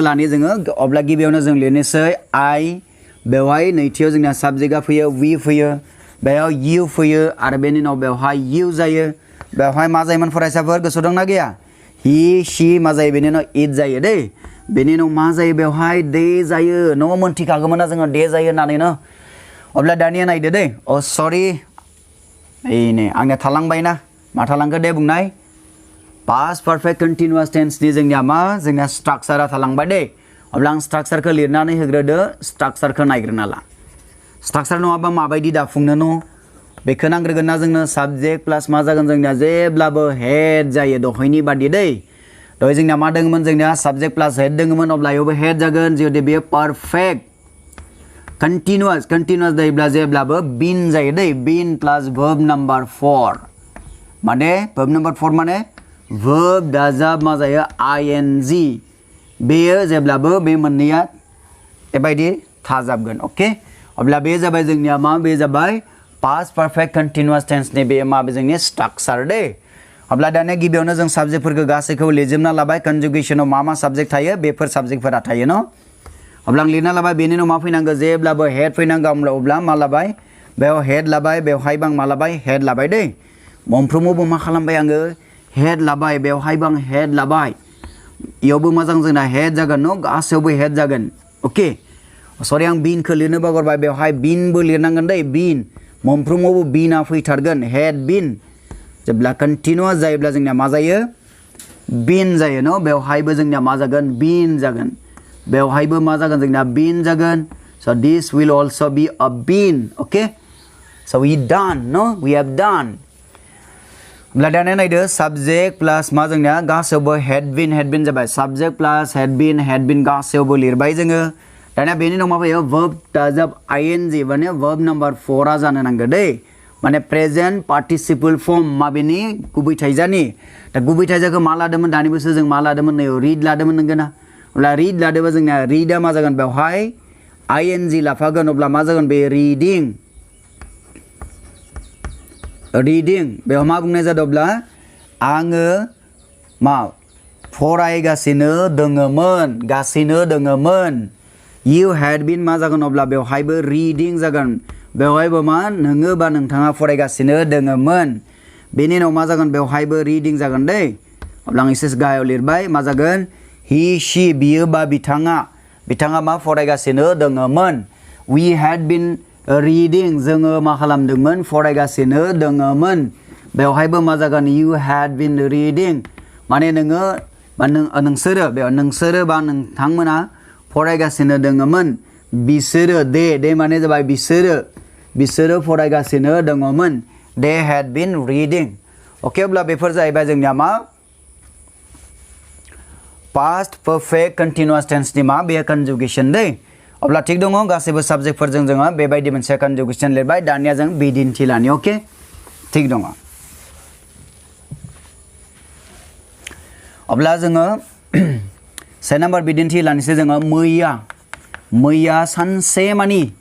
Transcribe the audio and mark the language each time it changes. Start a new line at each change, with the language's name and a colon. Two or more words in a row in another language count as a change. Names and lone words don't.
Bodo: लानि जोङो अब्ला गिबियावनो जों लिरनोसै आइ बेवहाय नैथियाव जोंना साबजेक्टआ फैयो वी फैयो बेयाव इउ फैयो आरो बेनि उनाव बेवहाय इउ जायो बेवहाय मा जायोमोन फरायसाफोर गोसोआव दंना गैया
English: he she
Bodo: मा जायो बेनि उनाव इट जायो दै बेनि उनाव मा जायो बेवहाय दे जायो न' मोनथिखागौमोन ना जोङो दे जायो होननानै न अब्ला दानिया नायदो दै सरि नै आंनिया थालांबाय ना मा थालांखो दे बुंनाय
English: past perfect continuous tense
Bodo: नि जोंनिया मा जोंनिया स्ट्राक्चारा थालांबाय दे अब्ला आं स्ट्राक्चारखौ लिरनानै होग्रोदो स्ट्राक्चारखौ नायग्रोना ला स्ट्राक्चार नङाबा माबायदि दाफुंनो न बेखौ नांग्रोगोन ना जोंनो
English: subject plus
Bodo: मा जागोन जोंनिया जेब्लाबो हेड जायो दहायनि बादि दै दहाय जोंनिया मा दङमोन जोंनिया
English: subject plus had
Bodo: दङमोन अब्ला इयावबो हेड जागोन जुदि बेयो पारफेक्ट continuous जायोब्ला जेब्लाबो बिन जायो दै बिन प्लास
English: verb number 4
Bodo: माने
English: verb number 4
Bodo: माने verb दाजाब मा जायो ing बेयो जेब्लाबो बे मोननैया बेबायदि थाजाबगोन ओके अब्ला बे जाबाय जोंनिया मा बे जाबाय past perfect
English: continuous tense
Bodo: नि बे मा जोंनि स्ट्राक्चार दे अब्ला दानिया गिबियावनो जों साबजेक्टफोरखौ गासैखौबो लिरजोबना लाबाय कन्जुगेसनाव मा साबजेक्ट थायो बेफोर साबजेक्टफोरा थायो न अब्ला आं लिरना लाबाय बेनि उनाव मा फैनांगौ जेब्लाबो हेड फैनांगौ अब्ला मा लाबाय बेयाव हेड लाबाय बेवहायबो आं मा लाबाय हेड लाबाय दै मोनफ्रोमावबो मा खालामबाय आङो हेड लाबाय बेवहायबो आं हेड लाबाय इयावबो मोजां जोंना हेड जागोन न गासैयावबो हेड जागोन ओके सरि आं बिनखौ लिरनो बावगारबाय बेवहाय बिनबो लिरनांगोन दै बिन मोनफ्रोमावबो बिना फैथारगोन हेड बिन जेब्ला कन्टिन्युअस जायोब्ला जोंनिया मा जायो बिन जायो न बेवहायबो जोंनिया मा जागोन बिन जागोन बेवहायबो मा जागोन जोंना बिन जागोन
English: so this will also be a bin okay so we done no we have done
Bodo: अब्ला दानिया नायदो साबजेक्ट प्लास मा जोंनिया गासैयावबो हेड बिन जाबाय
English: subject plus had been
Bodo: गासैयावबो लिरबाय जोङो दानिया बेनि उनाव मा फैयो verb दाजाब ing माने
English: verb number 4
Bodo: आ जानो नांगौ दै माने
English: present participle form
Bodo: माबेनि गुबै थाइजानि दा गुबै थाइजाखौ मा लादोंमोन दानि बोसोर जों मा लादोंमोन नै रिड लादोंमोन नंगौना अब्ला रिड लादोंबा जोंना रिडआ मा जागोन बेवहाय ing लाफागोन अब्ला मा जागोन बे रिडिं बेयाव मा बुंनाय जादोंब्ला आङो मा फरायगासिनो दङमोन
English: you had been
Bodo: मा जागोन अब्ला बेवहायबो रिडिं जागोन बेवहायबो मा नोङो बा नोंथाङा फरायगासिनो दङमोन बेनि उनाव मा जागोन बेवहायबो रिडिं जागोन दै अब्ला आं एसे गाहायाव लिरबाय मा जागोन
English: he she
Bodo: बियो बा बिथाङा मा फरायगासिनो दङमोन
English: we had been reading
Bodo: जोङो मा खालामदोंमोन फरायगासिनो दङमोन बेवहायबो मा जागोन
English: you had been reading
Bodo: माने नोङो बा नोंसोरो बेयाव नोंसोरो बा नोंथांमोना फरायगासिनो दङमोन बिसोरो दे माने जाबाय बिसोरो फरायगासिनो दङमोन
English: they had been reading
Bodo: ओके अब्ला बेफोर जाहैबाय जोंनिया मा
English: past perfect continuous tense
Bodo: नि मा बे कन्जुगेसन दै अब्ला थिग दङ गासैबो साबजेक्टफोरजों जोङो बेबायदि मोनसे कन्जुगेसन लिरबाय दानिया जों बिदिन्थि लानि ओके थिग दङ अब्ला जोङो से नम्बर बिदिन्थि लानोसै जोङो मैया सानसे मानि